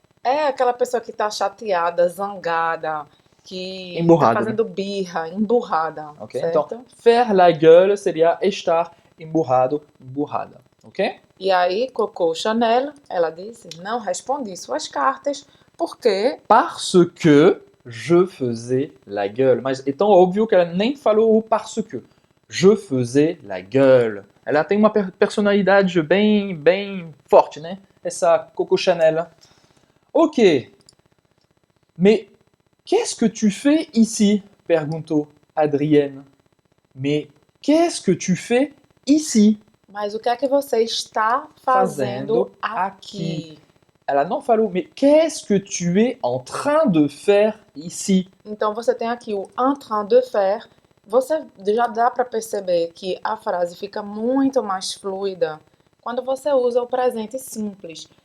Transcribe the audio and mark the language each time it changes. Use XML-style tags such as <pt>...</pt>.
<pt>É aquela pessoa que tá chateada, zangada, que Emburrado, tá fazendo birra, emburrada, Ok? certo? Então,</pt> <fr>faire la gueule</fr> <pt>seria estar emburrado, emburrada. Ok? E aí, Coco Chanel, ela disse, não respondi suas cartas, porque</pt> <fr>Parce que je faisais la gueule.</fr> <pt>Mas é tão óbvio que ela nem falou o parce que.</pt> <fr>Je faisais la gueule.</fr> <pt>Ela tem uma personalidade bem forte, né? Essa Coco Chanel. Ok.</pt> <fr>Mais qu'est-ce que tu fais ici?</fr> <pt>Perguntou</pt> <fr>Adrienne. Mais qu'est-ce que tu fais ici?</fr> <pt>mas o que é que você está fazendo aqui? Ela não falou,</pt> <fr>mais qu'est-ce que tu es en train de faire ici?</fr> <pt>Então você tem aqui o</pt> <fr>en train de faire.</fr> <pt>Você já dá para perceber que a frase fica muito mais fluida quando você usa o presente simples.</pt>